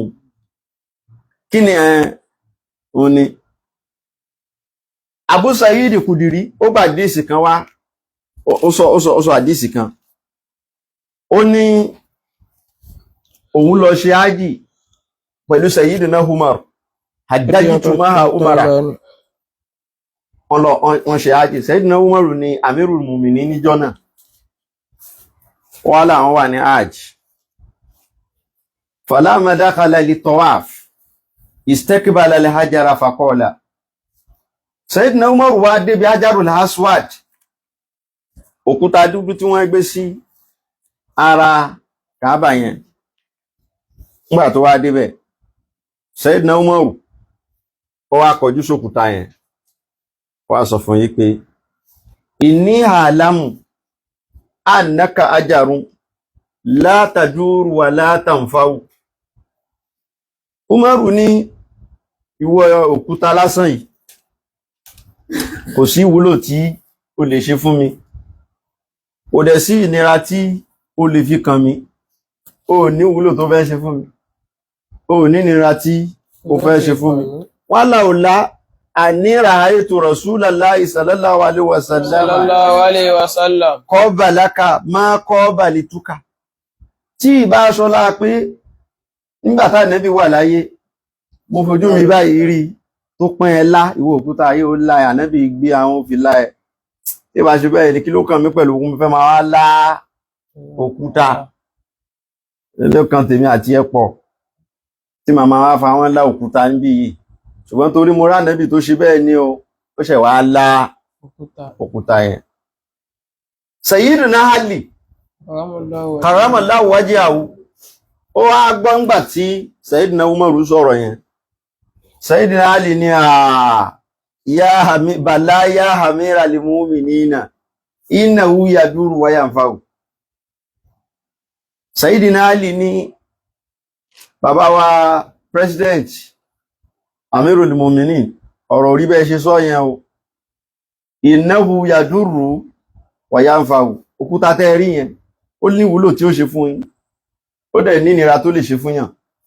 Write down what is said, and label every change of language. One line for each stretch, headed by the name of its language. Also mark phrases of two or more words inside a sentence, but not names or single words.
Yoruba: Kí ni òun ni Abu Sa'id Kudiri ó bá àdíìsì kan wá, ó sọ àdíìsì kan, ó ní òun lọ ṣe ájì pẹ̀lú Sayyidina Umar,
Arabic: حججت مع عمر.
Yoruba: Wọ́n ṣe ájì, Sayyidina Umar ni
Arabic: أمير المؤمنين
Yoruba: níjọ́ náà, wọ́n láwọn wà ní ájì.
Arabic: فلما دخل للطواف استقبل الحجر فقال.
Yoruba: Sayyidina Umar wá débi Hajarul Aswad, òkúta dúdú tí wọ́n gbé sí ara Kaaba yẹn. Nígbà tó wá débẹ̀, Sayyidina Umar ó wá kọjú sókúta yẹn, ó wá sọ fún yí pé
Arabic: إني أعلم أنك حجر لا تضر ولا تنفع.
Yoruba: Umaru ní ìwọ òkúta lásán yìí kò sí ìwúlò tí o lè ṣe fún mi, kò dẹ̀ sí ìnira tí o lè fi kàn mí, o ní ìwúlò tó fẹ́ ṣe fún mi, o ní ìnira tí o fẹ́ ṣe fún mi.
Arabic: ولولا أني رأيت رسول الله صلى الله عليه وسلم قبلك ما قبلتك.
Yoruba: Tí ìbá ṣọlá pé nígbàtá Ànábì wà láyé mo fojú mi báyìí rí tó pín ẹ lá, ìwọ òkúta ayé ó lá Ànábì gbé àwọn fi lá ẹ. Tí bá ṣe bẹ́ẹ̀ ni kí ló kàn mí pẹ̀lú ogun fẹ́ máa wá lá òkúta. Lẹ́lẹ́kan tèmi àti ẹ pọ̀ tí màmá wá fa wọ́n lá òkúta níbí yìí, ṣùgbọ́n torí mo rá Ànábì tó ṣe bẹ́ẹ̀ ni ó ṣẹ̀ wá lá òkúta yẹn. Sayyidina Ali
Arabic: كرم الله وجهه
Yoruba: ó wá gbọ́ ńgbà tí Sayyidina Umaru sọ̀rọ̀ yẹn.
Arabic: Sayyidina Ali ní بلى يا أمير المؤمنين إنه يضر وينفع.
Yoruba: Sayyidina Ali ní bàbá wa president
Arabic: أمير المؤمنين,
Yoruba: ọ̀rọ̀ orí bẹ́ẹ̀ ṣe sọ yẹn o,
Arabic: إنه يضر وينفع.
Yoruba: Òkúta tẹ́ rí yẹn ó ní ìwúlò tí ó ṣe fún yín, ó dẹ̀ ní ìnira tó lè ṣe fún yàn.